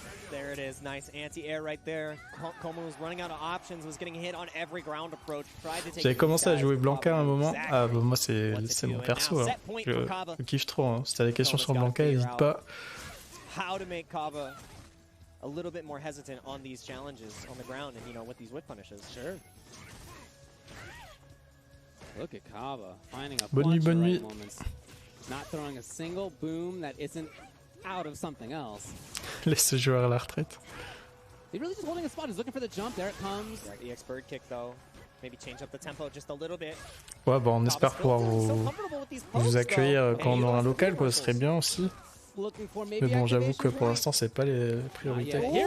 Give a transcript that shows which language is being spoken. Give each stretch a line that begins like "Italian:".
English: There it is, nice anti-air right there. Como was running out of options, was getting hit on every ground approach.
French: J'avais commencé à jouer Blanca à un moment. Ah bah moi c'est mon perso, hein. Je kiffe trop. Hein. Si t'as des questions sur Blanca, n'hésite pas.
English: How to make Kaba a little bit more hesitant on these challenges on the ground and, you know, with these whip punishes. Sure. Look at Kaba finding a
French: bonne nuit, bonne nuit.
English: Not throwing a single boom that isn't out of something else.
French: Laisse ce joueur à la retraite.
English: He's really just holding a spot. He's looking for the jump. There it comes. Right, EX bird kick though. Maybe change up the tempo just a little bit.
French: Ouais, bon, on espère pouvoir vous accueillir quand on aura un local, quoi. Ce serait bien aussi. Mais bon, j'avoue que pour l'instant, c'est pas les priorités.